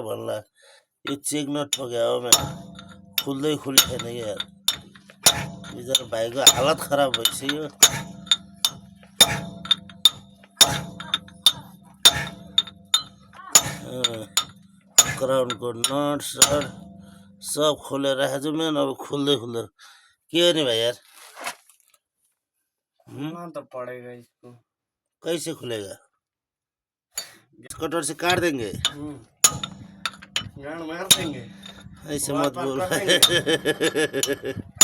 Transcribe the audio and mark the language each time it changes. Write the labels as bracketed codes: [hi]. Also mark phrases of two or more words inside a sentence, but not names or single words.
[ne] भन्ला यो चेक नठोक्या हो म्यान खुल्दै खुल्दैन कि यार बिचरा भाइको हालत खराब भइसक्यो। क्राउनको नट सट सब खोलेर राखेको छु म्यान अब खुल्दै के गर्ने भाइ यार [hi] तो पड़ेगा इसको कैसे खुलेगा कटर से काट देंगे गाड़ मार देंगे ऐसे मत बोल